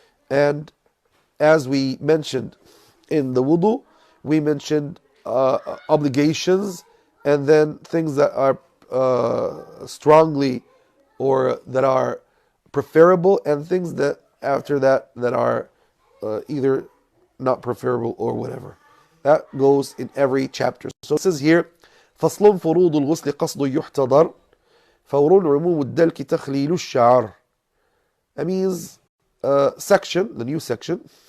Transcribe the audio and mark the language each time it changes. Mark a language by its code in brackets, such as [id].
[en] And as we mentioned in the wudu, we mentioned obligations, and then things that are strongly or that are preferable, and things that after that are either not preferable or whatever. That goes in every chapter. So it says here, [ar] فصل فروض الغسل قصد يحتضر فور عموم الدلك تخليل الشعر. [en] That means section, the new section.